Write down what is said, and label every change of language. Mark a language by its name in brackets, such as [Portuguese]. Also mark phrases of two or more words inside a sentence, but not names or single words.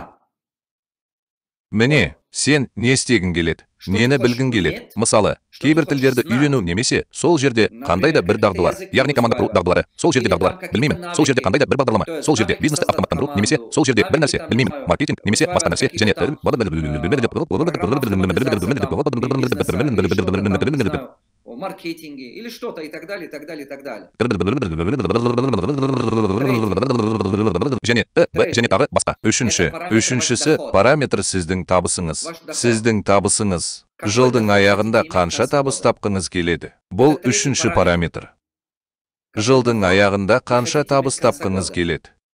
[Kazakh] Міне, сен не істегің келеді? Нені білгің келеді? Мысалы, кейбір тілдерді үйрену немесе сол жерде қандай да бір дағдылар, яғни команда құру дағдылары, сол жерде дағдылар, білмеймін, сол жерде қандай да бір бағдарлама, сол жерде бизнесті автоматтандыру немесе сол жерде бір нәрсе, білмеймін, маркетинг немесе басқа нәрсе, және [Russian] маркетинге или что-то и так далее, и так далее, и так далее. [Kazakh] Және тағы басқа. Үшіншісі параметр сіздің табысыңыз. Сіздің табысыңыз. Жылдың аяғында қанша табыс тапқыңыз келеді? Бұл үшінші параметр. Жылдың аяғында қанша табыс тапқыңыз келеді?